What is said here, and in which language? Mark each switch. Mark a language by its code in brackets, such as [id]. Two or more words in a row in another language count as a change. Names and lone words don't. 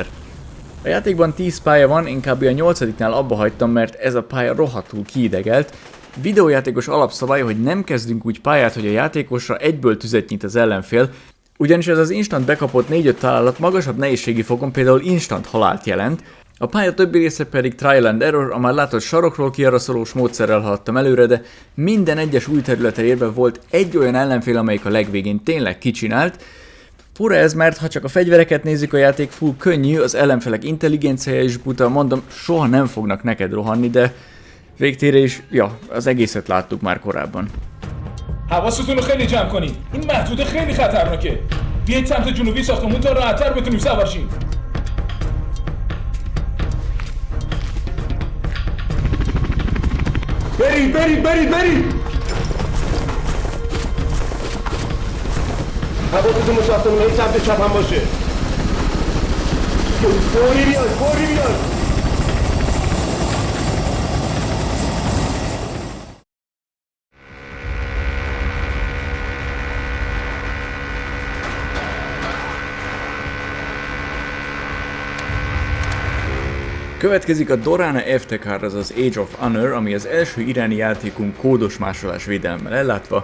[hu] A játékban 10 pálya van, én kb. A 8-nál abba hagytam, mert ez a pálya rohadtul kiidegelt. Videójátékos alapszabály, hogy nem kezdünk úgy pályát, hogy a játékosra egyből tüzet nyit az ellenfél, ugyanis ez az instant bekapott 4-5 találat magasabb nehézségi fokon például instant halált jelent, a pálya többi része pedig [en] trial and error, [hu] a már látott sarokról kiaraszolós módszerrel haladtam előre, de minden egyes új területre érve volt egy olyan ellenfél, amelyik a legvégén tényleg kicsinált. Fura ez, mert ha csak a fegyvereket nézzük, a játék full könnyű, az ellenfelek intelligenciája is buta, mondom, soha nem fognak neked rohanni, de végtére is, ja, az egészet láttuk már korábban. [fa] حواستون رو خیلی جمع کنید. این محدوده خیلی خطرناکه. بیایید سمت جنوبی ساختمون تا راحت‌تر بتونیم سوار شیم. برید برید برید برید. حواستون به ساختمون این سمت چپ هم باشه. فوری بیاد فوری بیاد. [hu] Következik a Dorana Eftekar, azaz Age of Honor, ami az első iráni játékunk kódos másolás védelemmel ellátva.